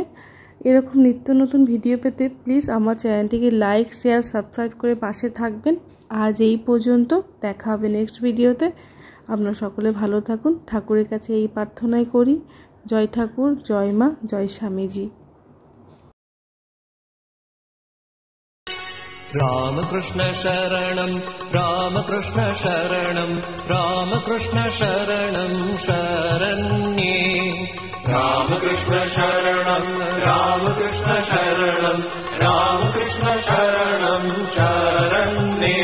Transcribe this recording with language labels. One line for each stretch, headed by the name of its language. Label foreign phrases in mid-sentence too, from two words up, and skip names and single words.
Bangla: এরকম নিত্য নতুন ভিডিও পেতে প্লিজ আমার চ্যানেলটিকে
English: like, share, subscribe
Bangla: করে পাশে থাকবেন। আজ এই পর্যন্ত, দেখা হবে নেক্সট ভিডিওতে। আপনারা সকলে ভালো থাকুন। ঠাকুরের কাছে এই প্রার্থনাই করি, জয় ঠাকুর, জয় মা, জয় স্বামীজি।
Sanskrit: रामकृष्ण शरणं रामकृष्ण शरणं रामकृष्ण शरणं शरण्ये। रामकृष्ण शरणं रामकृष्ण शरणं रामकृष्ण शरणं शरण्ये।